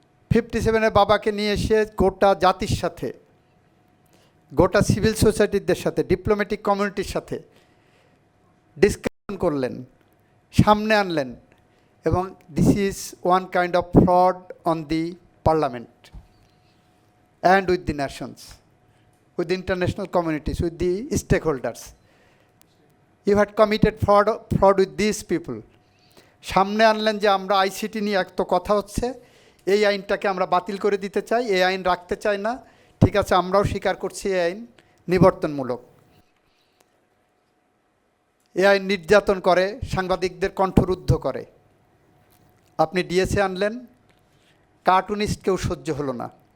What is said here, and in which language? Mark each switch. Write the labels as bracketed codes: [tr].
[bn] 57-এর বাবাকে নিয়ে এসে গোটা জাতির সাথে, গোটা সিভিল সোসাইটিদের সাথে, ডিপ্লোম্যাটিক কমিউনিটির সাথে ডিসকাশন করলেন, সামনে আনলেন, এবং [en] This is one kind of fraud on the parliament and with the nations, with the international communities, with the stakeholders. You had committed fraud with these people. [bn] সামনে আনলেন যে আমরা আইসিটি নিয়ে এত কথা হচ্ছে, এই আইনটাকে আমরা বাতিল করে দিতে চাই, এই আইন রাখতে চাই না। ঠিক আছে, আমরাও স্বীকার করছি এই আইন নিবর্তনমূলক। এই আইন নির্যাতন করে, সাংবাদিকদের কণ্ঠরুদ্ধ করে। আপনি ডিএসএ আনলেন, কার্টুনিস্ট কেউ সহ্য হলো না।